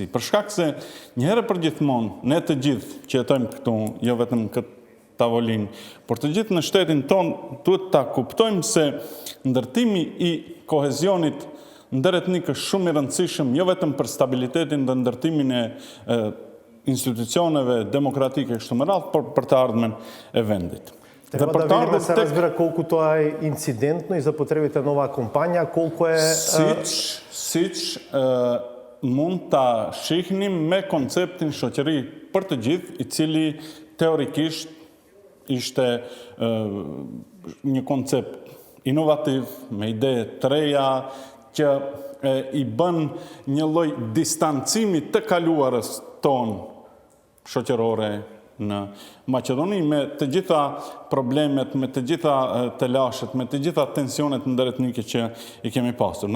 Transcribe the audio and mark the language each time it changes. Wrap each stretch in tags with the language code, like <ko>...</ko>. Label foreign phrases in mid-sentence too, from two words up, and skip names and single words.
<sq>Për shkak se një herë për gjithmonë, ne të gjithë që jetojmë këtu, jo vetëm këtë tavolinë, por të gjithë në shtetin tonë, duhet ta kuptojmë se ndërtimi i kohezionit ndëretnik është shumë i rëndësishëm, jo vetëm për stabilitetin dhe ndërtimin e institucioneve demokratike kështu me radhë, por për të ardhmen e vendit.</sq> <mk>Треба да видиме се разбира колку тоа е инцидентно и за потребите на оваа компања, колку е...</mk> <sq>Siç mund ta shihnim me konceptin shoqëri për të gjithë, i cili teorikisht ishte një koncept inovativ, me ide të reja, që i bën një lloj distancimi të kaluarës tonë shoqërore, në Maqedoni, me të gjitha problemet, me të gjitha të lashet, me të gjitha tensionet ndërretnike që i kemi pasur.</sq>